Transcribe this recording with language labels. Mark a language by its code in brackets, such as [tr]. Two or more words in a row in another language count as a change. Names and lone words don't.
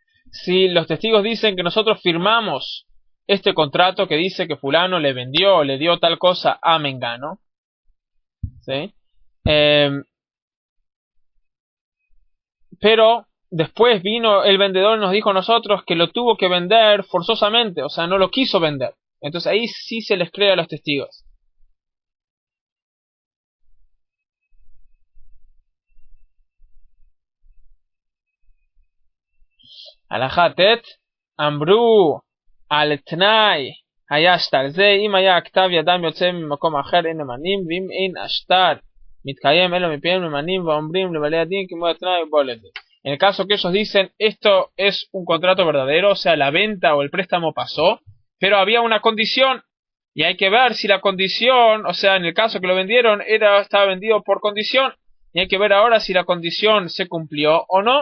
[es] si los testigos dicen que nosotros firmamos este contrato que dice que fulano le vendió o le dio tal cosa a Mengano, ¿sí? Pero después vino el vendedor y nos dijo a nosotros que lo tuvo que vender forzosamente, o sea, no lo quiso vender. Entonces ahí sí se les cree a los testigos. [he] הלכה ט' אמרו על תנאי היה שטר זה, אם היה הכתב ידם יוצא ממקום אחר אין נאמנים, ואם אין השטר מתקיים אלא מפיהם נאמנים ואומרים לבעלי הדין כמו התנאי ובוא לדין. [es] En el caso que ellos dicen esto es un contrato verdadero, o sea, la venta o el préstamo pasó, pero había una condición y hay que ver si la condición, o sea, en el caso que lo vendieron estaba vendido por condición y hay que ver ahora si la condición se cumplió o no.